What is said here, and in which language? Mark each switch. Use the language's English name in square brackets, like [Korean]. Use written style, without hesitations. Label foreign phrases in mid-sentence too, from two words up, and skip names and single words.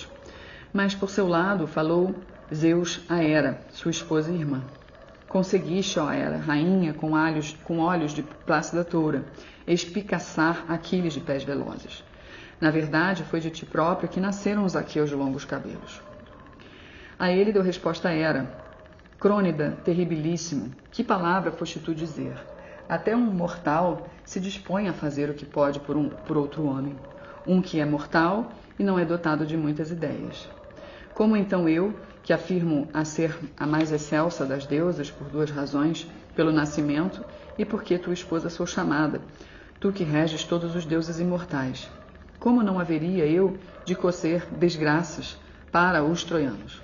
[Portuguese] Mas, por seu lado, falou Zeus a Hera, sua esposa e irmã. Conseguiste, ó Hera, rainha, com olhos de plácida toura, espicaçar Aquiles de pés velozes. Na verdade, foi de ti própria que nasceram os aqueus de longos cabelos. A ele deu resposta Hera: Crônida, terribilíssimo, que palavra foste tu dizer? Até um mortal se dispõe a fazer o que pode por outro homem, um que é mortal e não é dotado de muitas ideias. Como então eu, que afirmo a ser a mais excelsa das deusas por 2 razões, pelo nascimento e porque tua esposa sou chamada, tu que reges todos os deuses imortais, como não haveria eu de cocer desgraças para os troianos?